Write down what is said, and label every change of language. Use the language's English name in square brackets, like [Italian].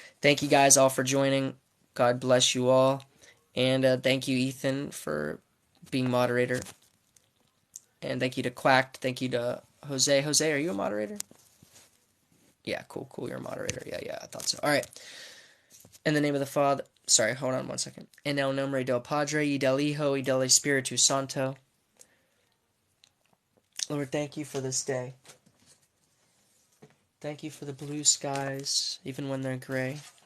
[English] Thank you guys all for joining. God bless you all. And thank you, Ethan, for being moderator. And thank you to Quacked. Thank you to Jose. Jose, are you a moderator? Yeah, cool. You're a moderator. Yeah, I thought so. All right. In the name of the Father. Sorry, hold on one second. [Spanish] En el nombre del Padre, y del Hijo, y del Espíritu Santo. [English] Lord, thank you for this day. Thank you for the blue skies, even when they're gray.